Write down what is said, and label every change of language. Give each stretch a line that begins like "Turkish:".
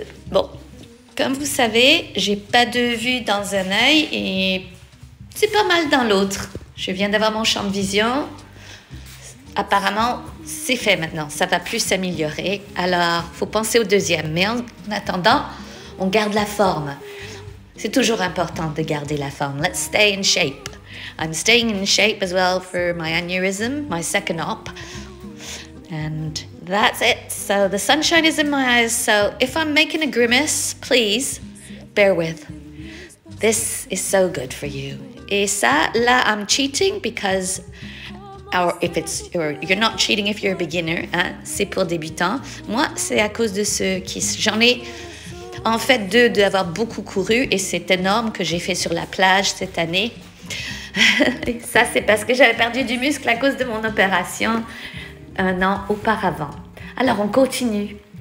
French: Bon, comme vous savez, j'ai pas de vue dans un œil et c'est pas mal dans l'autre. Je viens d'avoir mon champ de vision. Apparemment, c'est fait maintenant, ça va plus s'améliorer. Alors, faut penser au deuxième. Mais en attendant, on garde la forme. C'est toujours important de garder la forme.
English: Let's stay in shape. I'm staying in shape as well for my aneurysm, my second op. And that's it. So the sunshine is in my eyes. So if I'm making a grimace, please bear with. This is so good for you.
French: Et ça, là,
English: I'm cheating because you're not cheating if you're a beginner.
French: Hein? C'est pour débutants. Moi, c'est à cause de ceux qui... J'en ai... En fait, d'avoir beaucoup couru et c'est énorme que j'ai fait sur la plage cette année. Ça, c'est parce que j'avais perdu du muscle à cause de mon opération un an auparavant. Alors, on continue.